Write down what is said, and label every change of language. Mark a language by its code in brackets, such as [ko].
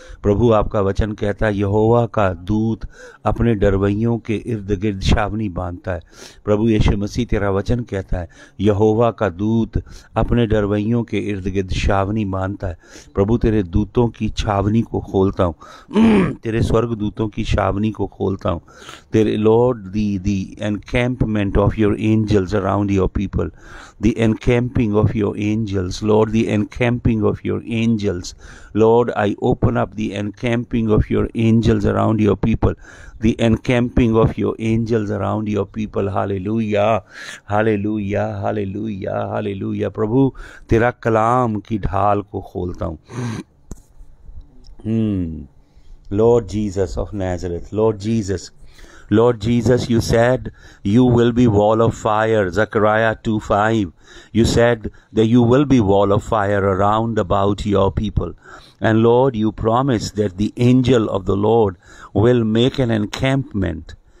[hi] प्रभु आपका वचन कहता है यहोवा का दूत अपने डरवैयों के इर्द गिर्द छावनी बांधता है। प्रभु यीशु मसीह तेरा वचन कहता है यहोवा का दूत अपने डरवैयों के इर्द गिर्द छावनी बांधता है। प्रभु तेरे दूतों की छावनी को खोलता हूँ, तेरे स्वर्ग दूतों की छावनी को खोलता हूँ। [en] तेरे lord the encampment of your angels around your people, the encamping of your angels, Lord, the encamping of your angels. Lord, I open up the encamping of your angels around your people, the encamping of your angels around your people. Hallelujah, hallelujah, hallelujah, hallelujah. [hi] प्रभु तेरा कलाम की ढाल को खोलता हूँ। [en] Lord Jesus of Nazareth, Lord Jesus, Lord Jesus, you said you will be wall of fire, Zechariah 2:5. You said that you will be wall of fire around about your people. And Lord, you promised that the angel of the Lord will make an encampment.